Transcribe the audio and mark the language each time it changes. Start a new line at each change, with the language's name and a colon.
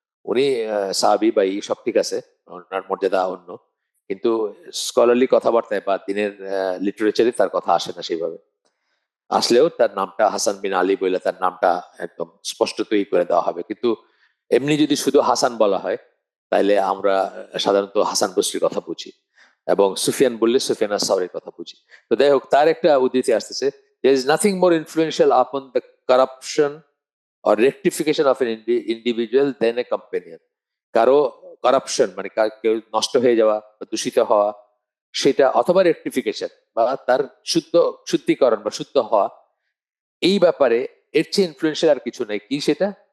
Bangla: উনি সাহাবী বা এই সব ঠিক আছে, ওনার মর্যাদা অন্য, কিন্তু স্কলারলি কথাবার্তায় বা দিনের লিটারেচারে তার কথা আসে না সেইভাবে। আসলেও তার নামটা হাসান বিন আলী বলে তার নামটা একদম স্পষ্টতই করে দেওয়া হবে। কিন্তু এমনি যদি শুধু হাসান বলা হয়, তাইলে আমরা সাধারণত হাসান বসরির কথা বুঝি, এবং সুফিয়ান বললে সুফিয়ান আস-সাউরির কথা বুঝি। তো যাই হোক, তার একটা উদ্ধৃতি আসতেছে,
English: there is nothing more influential upon the corruption or rectification of an individual than a companion.
Bangla: কারো কারাপশন, মানে কেউ নষ্ট হয়ে যাওয়া বা দূষিত হওয়া, সেটা অথবা রেকটিফিকেশন বা তার শুদ্ধিকরণ বা শুদ্ধ হওয়া, এই ব্যাপারে এর চেয়ে ইনফ্লুয়েন্সিয়াল আর কিছু নেই। কি সেটা?